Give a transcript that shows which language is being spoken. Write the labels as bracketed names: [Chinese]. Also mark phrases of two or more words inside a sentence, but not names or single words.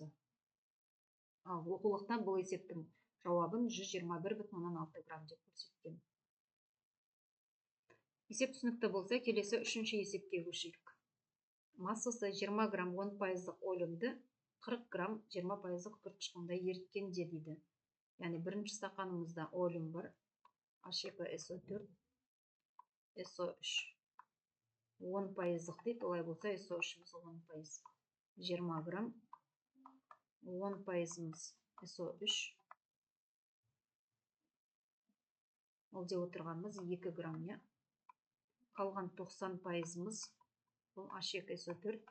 [Kazakh] Ал оқулықтан бұл есептің жауабын 121,6 грамм деп көрсеткен. Есеп түсінікті болса, келесі үшінші есепке көшейік. Массасы 20 грамм 10% олимді 40 грамм 20% күкірт қышқылында еріткенде дейді. Яғни бірінші стақанымызда олим бар. H2SO4, SO3 10% дейді. Олай болса SO3-іміз 10%. 20 грамм 10%-іміз SO3. Ол деп отырғанымыз 2 грамм. Қалған 90%-іміз бұл H2SO4.